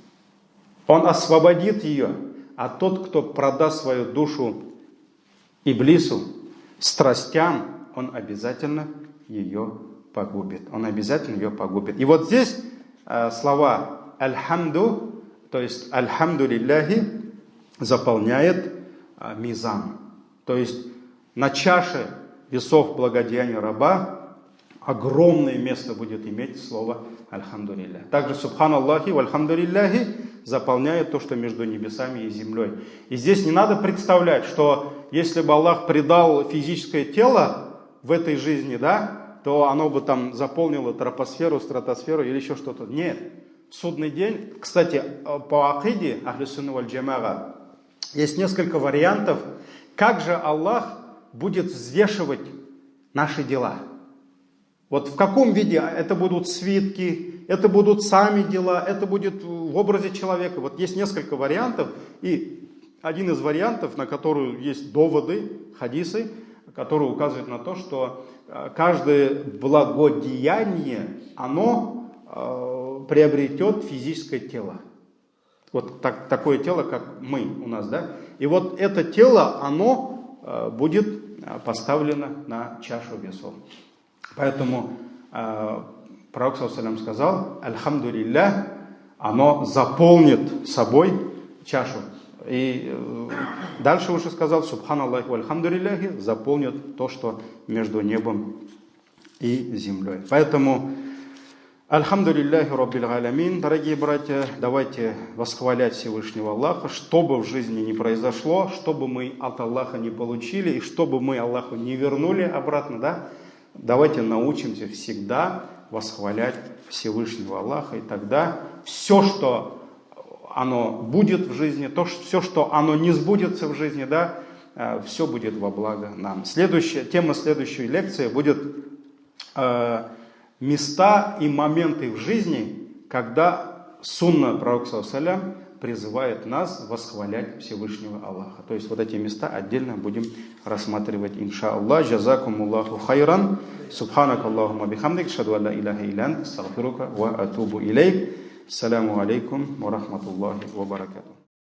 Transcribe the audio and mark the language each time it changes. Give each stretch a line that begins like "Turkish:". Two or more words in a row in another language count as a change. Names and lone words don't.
Russian: Он освободит ее. А тот, кто продаст свою душу Иблису, страстям, он обязательно ее погубит. Он обязательно ее погубит. И вот здесь слова «Альхамду», то есть
Arabic: «الحمد لله»
Russian: заполняет мизан. То есть на чаше весов благодеяния раба огромное место будет иметь слово
Arabic: «الحمد لله».
Russian: Также
Arabic: «سبحان الله والحمد لله»
Russian: заполняет то, что между небесами и землей. И здесь не надо представлять, что если бы Аллах придал физическое тело в этой жизни, да, то оно бы там заполнило тропосферу, стратосферу или еще что-то. Нет. В судный день, кстати, по акиде
Arabic: أهل السنة والجماعة
Russian: есть несколько вариантов, как же Аллах будет взвешивать наши дела. Вот в каком виде? Это будут свитки, это будут сами дела, это будет в образе человека. Вот есть несколько вариантов, и один из вариантов, на который есть доводы, хадисы, которые указывают на то, что каждое благодеяние, оно приобретет физическое тело. Вот такое тело, как мы у нас, да? И вот это тело, оно будет поставлено на чашу весов. Поэтому Пророк ﷺ сказал:
Arabic: «الحمد لله»,
Russian: оно заполнит собой чашу. И дальше уже сказал:
Arabic: «سبحان الله والحمد لله»,
Russian: заполнит то, что между небом и землей. Поэтому
Arabic: الحمد لله رب العالمين,
Russian: дорогие братья, давайте восхвалять Всевышнего Аллаха, что бы в жизни ни произошло, что бы мы от Аллаха не получили, и что бы мы Аллаху не вернули обратно, да? Давайте научимся всегда восхвалять Всевышнего Аллаха, и тогда все, что оно будет в жизни, все, что оно не сбудется в жизни, да, все будет во благо нам. Тема следующей лекции будет места и моменты в жизни, когда сунна Пророка ﷺ призывает нас восхвалять Всевышнего Аллаха. То есть вот эти места отдельно будем рассматривать, иншааллах.
Arabic: جزاكم الله خيرا. سبحانك اللهم وبحمدك. أشهد أن لا إله إلا أنت. أستغفرك وأتوب إليك. السلام عليكم ورحمة الله وبركاته.